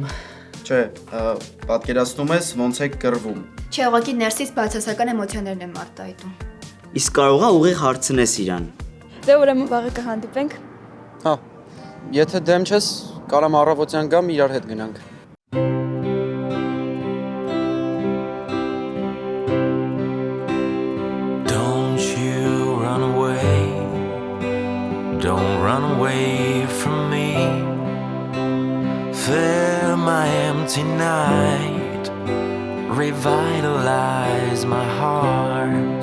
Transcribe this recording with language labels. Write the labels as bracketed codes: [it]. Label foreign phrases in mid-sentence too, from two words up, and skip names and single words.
[hy] Չէ, պատկերացնում ես ոնց է կռվում։ Չէ, ուղղակի ներսից բացասական էմոցիաներն եմ արտահայտում։ Իսկ կարող է ուղիղ հարցնես իրան։ Դե ուրեմն վաղը կհանդիպենք։ Հա, եթե դեմ չես, կարամ առավոտյան գամ իրար հետ գնանք։ [en] Don't you run away. Don't run away from me. Fill my empty night, revitalize my heart.